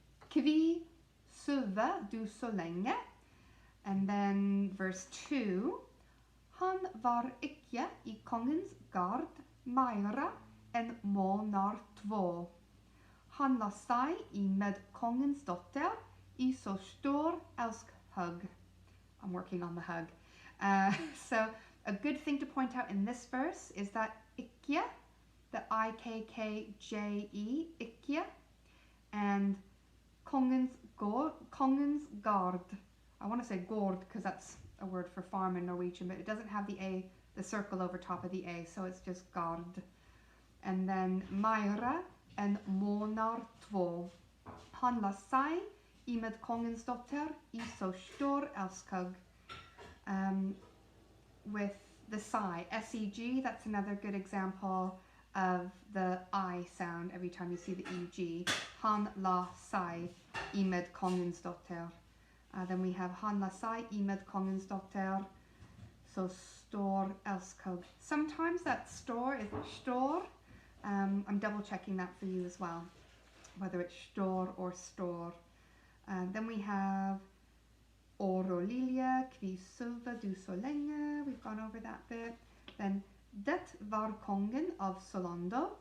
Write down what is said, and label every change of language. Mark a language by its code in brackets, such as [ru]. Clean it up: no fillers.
[no] Kvi søve du så lenge. [en] And then verse 2. [no] Han var ikke i kongens gard meira enn måneder 2. Han la seg i med kongens dotter i så stor elskhug. [en] I'm working on the hug. So a good thing to point out in this verse is that ikke, the I-K-K-J-E, ikke, and kongens gard. I want to say gård because that's a word for farm in Norwegian, but it doesn't have the A, the circle over top of the A, so it's just gard. And then meira and måneder 2. [no] Han la seg i med kongens dotter i så stor elskog. [en] With the sigh, S-E-G, that's another good example of the I sound every time you see the E-G. [no] Han la seg i med kongens dotter. [en] Then we have [no] Han la seg i med kongens dotter, so stor elskog. [en] Sometimes that store is stor. I'm double checking that for you as well, whether it's stor or store. Then we have [no] Orolilje, kvi søve du så lenge. [en] We've gone over that bit. Then [no] det var kongen av Solando.